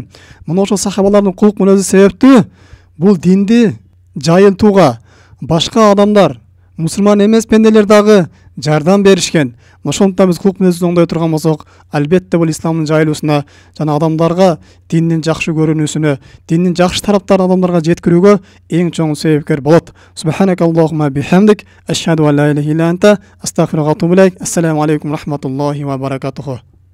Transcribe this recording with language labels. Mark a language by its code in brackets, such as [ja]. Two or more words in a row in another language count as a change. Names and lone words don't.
[ky] Мына ошол сахабалардын кулук мүнөзү себептүү бул динди жайылтууга башка адамдар, мусулман эмес пенделер дагы жардам беришкен. Ошондуктан биз кулук мүнөзүбүздү оңдой турган болсок, албетте бул исламдын жайылуусуна жана адамдарга диндин жакшы көрүнүүсүнө, диндин жакшы тараптарын адамдарга жеткирүүгө эң чоң себепкер болот. [ar] سبحانك اللهم بحمدك، أشهد أن لا إله إلا أنت، أستغفرك وأتوب إليك. السلام عليكم رحمة الله وبركاته.